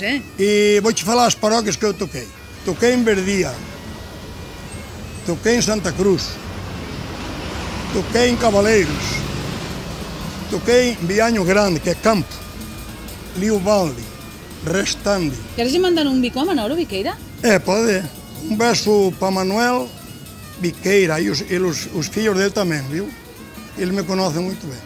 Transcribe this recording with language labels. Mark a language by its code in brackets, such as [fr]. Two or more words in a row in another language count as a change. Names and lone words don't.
[pt] E vou-te falar as paróquias que eu toquei. Toquei em Verdia, toquei em Santa Cruz, toquei em Cavaleiros, toquei em Bianho Grande, que é campo, Liobaldi, Restandi. [gl] Queres mandar un bico a Manolo Viqueira? [pt] Pode. Um beijo para Manuel Viqueira e os filhos dele também, viu? Ele me conhece muito bem.